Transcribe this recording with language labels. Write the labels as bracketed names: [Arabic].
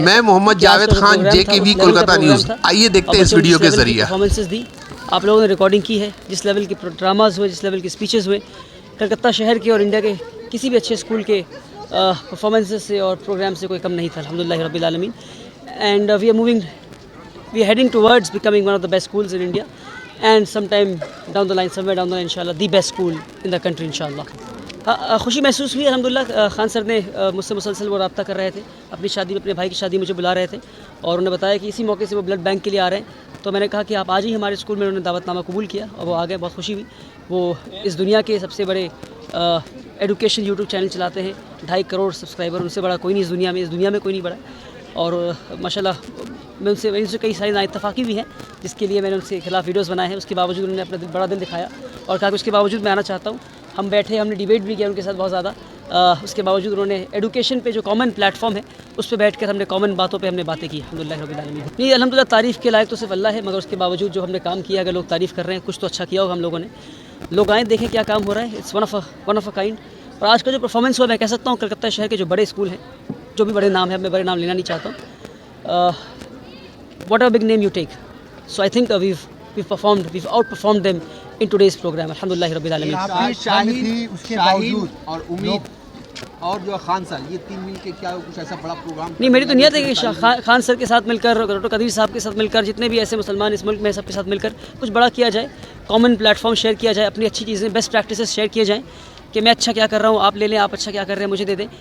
[Urdu] میں محمد Javed Khan, JKV Kolkata news. آئیے دیکھتے ہیں اس ویڈیو کے ذریعے. آپ لوگوں نے ریکارڈنگ کی ہے، جس لیول کے ڈراماز ہوئے، جس لیول کے اسپیچز ہوئے، کلکتہ شہر کے اور انڈیا کے کسی بھی اچھے اسکول کے پرفارمنسز سے اور پروگرام سے کوئی کم نہیں تھا، [Arabic] الحمدللہ رب العالمین. [English] And we are heading towards becoming one of the best schools in India, and somewhere down the line inshallah the best school in the country inshallah. [Urdu] خوشی محسوس ہوئی الحمدللہ. خان سر نے مجھ سے مسلسل وہ رابطہ کر رہے تھے. اپنی شادی میں، اپنے بھائی کی شادی مجھے بلا رہے تھے اور انہوں نے بتایا کہ اسی موقع سے وہ بلڈ بینک کے لیے آ رہے ہیں. تو میں نے کہا کہ آپ آج ہی ہمارے اسکول میں. انہوں نے دعوت نامہ قبول کیا اور وہ آ گئے. بہت خوشی ہوئی. وہ اس دنیا کے سب سے بڑے ایڈوکیشن یوٹیوب چینل چلاتے ہیں. 2.5 کروڑ سبسکرائبر. ان سے بڑا کوئی نہیں اس دنیا میں کوئی نہیں بڑا. اور ماشاءاللہ میں ان سے کئی ساری نااتفاقی بھی ہیں، جس کے لیے میں نے ان سے خلاف ویڈیوز بنائے ہیں. اس کے باوجود انہوں نے اپنا بڑا دل دکھایا اور کہا کہ اس کے باوجود میں آنا چاہتا ہوں. ہم بیٹھے، ہم نے ڈیبیٹ بھی کیا ان کے ساتھ بہت زیادہ. اس کے باوجود انہوں نے ایڈوکیشن پہ جو کامن پلیٹ فارم ہے اس پہ بیٹھ کر ہم نے کامن باتوں پہ ہم نے باتیں کی. [Arabic] الحمدللہ رب العالمین. [Urdu] نہیں، الحمدللہ تعریف کے لائق تو صرف اللہ ہے، مگر اس کے باوجود جو ہم نے کام کیا، اگر لوگ تعریف کر رہے ہیں، کچھ تو اچھا کیا ہوگا ہم لوگوں نے. لوگ آئیں، دیکھیں کیا کام ہو رہا ہے. [English] It's one of a kind. [Urdu] اور آج کا جو پرفارمنس ہوا، میں کہہ سکتا ہوں کلکتہ شہر کے جو بڑے اسکول ہیں، جو بھی بڑے نام ہیں، میں بڑے نام لینا نہیں چاہتا ہوں. [English] whatever big name you take, so I think we've outperformed them in today's program. [Arabic] Alhamdulillah Rabbil Alameen. [Urdu] شاہین اور امید اور جو خان سر، یہ تین مل کے کیا کچھ ایسا بڑا پروگرام؟ نہیں، میری تو نیت ہے کہ خان سر کے ساتھ مل کر، ڈاکٹر قدیر صاحب کے ساتھ مل کر، جتنے بھی ایسے مسلمان اس ملک میں سب کے ساتھ مل کر کچھ بڑا کیا جائے. کامن پلیٹ فارم شیئر کیا جائے، اپنی اچھی چیزیں، بیسٹ پریکٹسز شیئر کیے جائیں کہ میں اچھا کیا کر رہا ہوں آپ لے لیں، آپ اچھا کیا کر رہے ہیں مجھے دے دیں.